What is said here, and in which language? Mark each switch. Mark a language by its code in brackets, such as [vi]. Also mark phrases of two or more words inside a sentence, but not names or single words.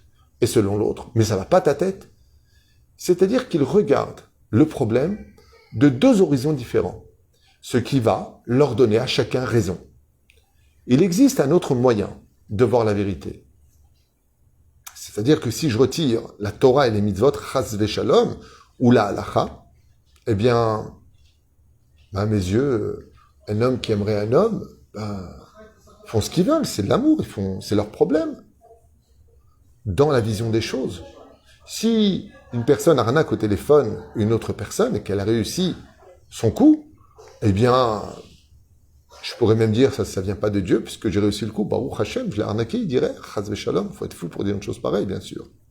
[fr] Et selon l'autre, mais ça va pas ta tête. C'est-à-dire qu'ils regardent le problème de deux horizons différents, ce qui va leur donner à chacun raison. Il existe un autre moyen de voir la vérité. C'est-à-dire que si je retire la Torah et les mitzvot, [he] חס ושלום, [fr] ou la halacha, eh bien, à mes yeux, un homme qui aimerait un homme, font ce qu'ils veulent, c'est de l'amour, c'est leur problème. Dans la vision des choses. Si une personne arnaque au téléphone une autre personne et qu'elle a réussi son coup, eh bien, je pourrais même dire, ça vient pas de Dieu, puisque j'ai réussi le coup, [he] ברוך השם, [fr] je l'ai arnaqué, il dirait, [he] חס ושלום, [fr] faut être fou pour dire une chose pareille, bien sûr.